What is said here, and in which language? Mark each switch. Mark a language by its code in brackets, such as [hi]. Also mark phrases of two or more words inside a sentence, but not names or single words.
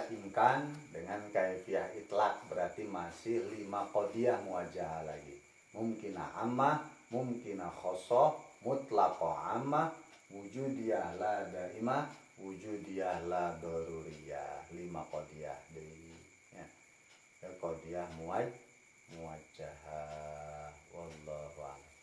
[id] imkan dengan [ar] كيفية إطلاق, [id] berarti masih 5 [ar] قضية موجهة [id] lagi. [ar] ممكنة عامة، ممكنة خاصة، مطلقة عامة، وجودية لا دائمة، وجودية لا ضرورية. [su] 5 qadiyah deui ya. [ar] قضية موجهة. والله أعلم.